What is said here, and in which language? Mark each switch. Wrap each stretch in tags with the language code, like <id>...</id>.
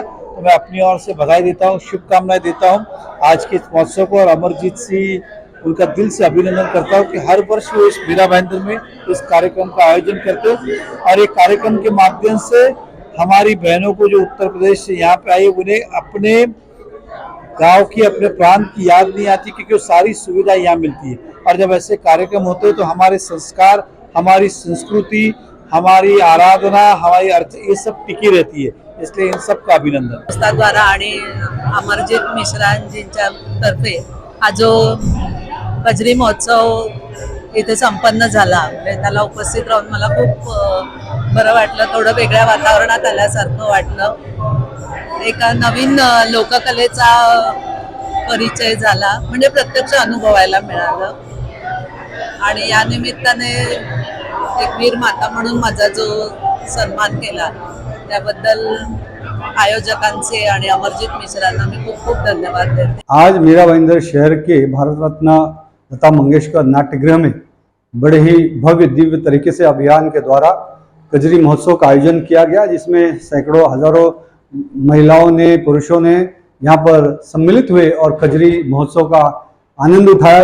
<hi>तो मैं अपनी ओर से बधाई देता हूँ, शुभकामनाएं देता हूँ आज के इस महोत्सव को और अमरजीत सिंह उनका दिल से अभिनंदन करता हूँ कि हर वर्ष वो इस मीरा भाईंदर में इस कार्यक्रम का आयोजन करते हैं और एक कार्यक्रम के माध्यम से हमारी बहनों को जो उत्तर प्रदेश से यहाँ पे आई उन्हें अपने गांव की, अपने प्रांत की याद नहीं आती क्योंकि वो सारी सुविधा यहाँ मिलती है। और जब ऐसे कार्यक्रम होते हैं तो हमारे संस्कार, हमारी संस्कृति, हमारी आराधना, हमारी अर्थ ये सब टिकी रहती है। इसलिए इन सब का अभिनंदन।</hi> <mr>संस्था द्वारा आणि अमरजीत मिश्रांजींच्या तर्फे हा जो कजरी महोत्सव इथे संपन्न झाला, त्याला उपस्थित राहून मला खूप बरं वाटलं। थोडं वेगळ्या वातावरणात आल्यासारखं वाटलं। एक नवीन लोककलेचा परिचय झाला, म्हणजे प्रत्यक्ष अनुभवायला मिळालं आणि या निमित्ताने एक वीर माता म्हणून माझा जो सन्मान केला त्याबद्दल आयोजकांचे आणि अमरजीत मिश्रांना मी खूप खूप धन्यवाद देते।</mr> <hi>आज मीरा भाईंदर शहर के भारत रत्न लता मंगेशकर नाट्यगृह में बड़े ही भव्य दिव्य तरीके से अभियान के द्वारा कजरी महोत्सव का आयोजन किया गया, जिसमें सैकड़ों हजारों महिलाओं ने, पुरुषों ने यहाँ पर सम्मिलित हुए और कजरी महोत्सव का आनंद उठाया।</hi>